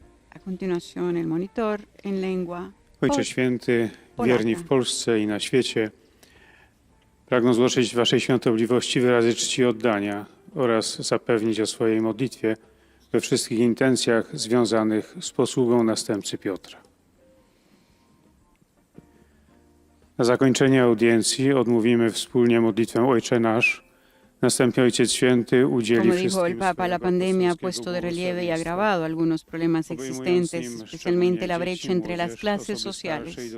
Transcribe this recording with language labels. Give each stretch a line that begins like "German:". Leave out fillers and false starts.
Spanish: A continuación, el monitor en lengua.
Polish: Ojcze Święty, wierni w Polsce i na świecie, pragną złożyć Waszej świątobliwości wyrazy czci i oddania oraz zapewnić o swojej modlitwie we wszystkich intencjach związanych z posługą następcy Piotra. Na zakończenie audiencji odmówimy wspólnie modlitwę Ojcze Nasz. Następnie Ojciec Święty udzieli
Spanish: Como dijo el Papa, la pandemia ha puesto de relieve y agravado algunos problemas existentes, especialmente la brecha entre las clases sociales.